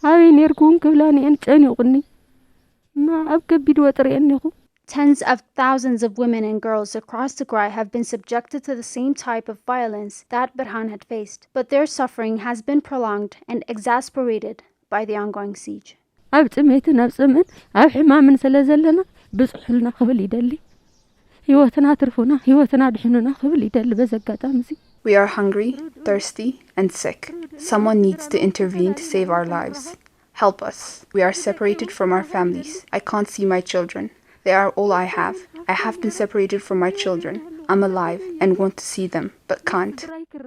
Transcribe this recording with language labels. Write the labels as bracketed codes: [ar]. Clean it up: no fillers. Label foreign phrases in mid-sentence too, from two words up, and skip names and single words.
[en] Tens of thousands of women and girls across Tigray have been subjected to the same type of violence that Burhan had faced, but their suffering has been prolonged and exasperated by the ongoing siege. [ti] ኣብ ጽሜትን ኣብ ጽምን ኣብ ሕማምን ስለዘለና ብጽሑልና ክብል ይደሊ ህይወትና ትርፉና ህይወትና ድሕኑና ክብል ይደሊ በዘጋጣሚ እዚ [en] We are hungry, thirsty and sick. Someone needs to intervene to save our lives. Help us. We are separated from our families. I can't see my children. They are all I have. I have been separated from my children. I'm alive and want to see them, but can't.